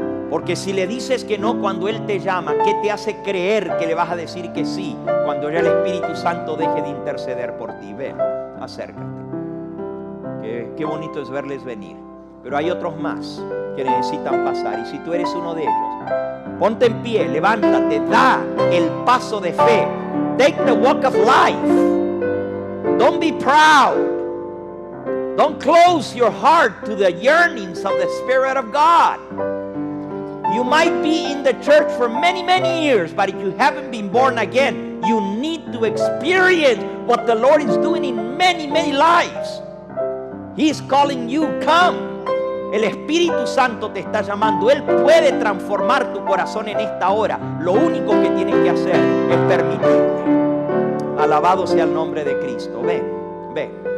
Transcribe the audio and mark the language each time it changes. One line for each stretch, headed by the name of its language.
Spanish: Porque si le dices que no cuando Él te llama, ¿qué te hace creer que le vas a decir que sí cuando ya el Espíritu Santo deje de interceder por ti? Ven, acércate. Qué bonito es verles venir. Pero hay otros más que necesitan pasar. Y si tú eres uno de ellos, ponte en pie, levántate, da el paso de fe.
English: Take the walk of life. Don't be proud. Don't close your heart to the yearnings of the Spirit of God. You might be in the church for many, many years, but if you haven't been born again, you need to experience what the Lord is doing in many, many lives. He is calling you, come.
Spanish: El Espíritu Santo te está llamando. Él puede transformar tu corazón en esta hora. Lo único que tienes que hacer es permitirle. Alabado sea el nombre de Cristo. Ven, ven.